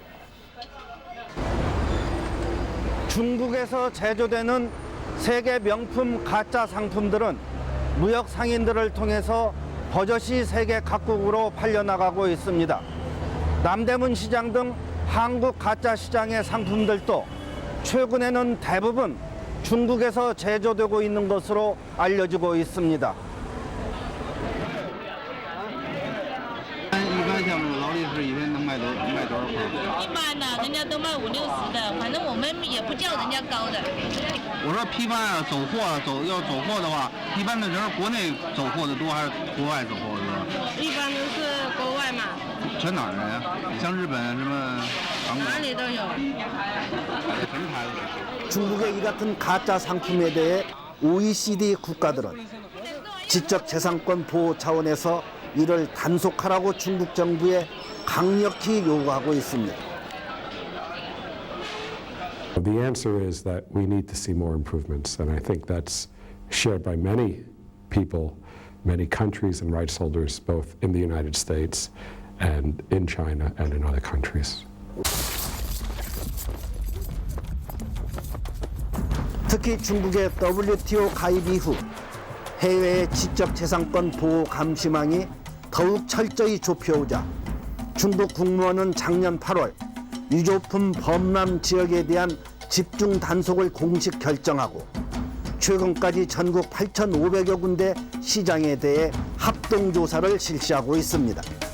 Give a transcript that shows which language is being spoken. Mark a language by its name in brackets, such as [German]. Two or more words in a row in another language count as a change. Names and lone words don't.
[Korean] 중국에서 제조되는 세계 명품 가짜 상품들은 무역 상인들을 통해서 버젓이 세계 각국으로 팔려나가고 있습니다. 남대문 시장 등 한국 가짜 시장의 상품들도 최근에는 대부분 중국에서 제조되고 있는 것으로 알려지고 있습니다. [Chinese] 一般像劳力士一天能卖多少块？一般的，人家都卖50、60的，反正我们也不叫人家高的。我说批发走货要走货的话，一般的人国内走货的多还是国外走货的多？一般都是国外嘛。全哪儿人呀？像日本什么韩国？哪里都有。什么牌子？ [Korean] 중국의 이 같은 가짜 상품에 대해 OECD 국가들은 지적재산권 보호 차원에서 이를 단속하라고 중국 정부에 강력히 요구하고 있습니다. [English] The answer is that we need to see more improvements, and I think that's shared by many people, many countries and rights holders, both in the United States and in China and in other countries. [Korean] 특히 중국의 WTO 가입 이후 해외의 지적재산권 보호 감시망이 더욱 철저히 좁혀오자 중국 국무원은 작년 8월 유조품 범람 지역에 대한 집중 단속을 공식 결정하고 최근까지 전국 8,500여 군데 시장에 대해 합동조사를 실시하고 있습니다.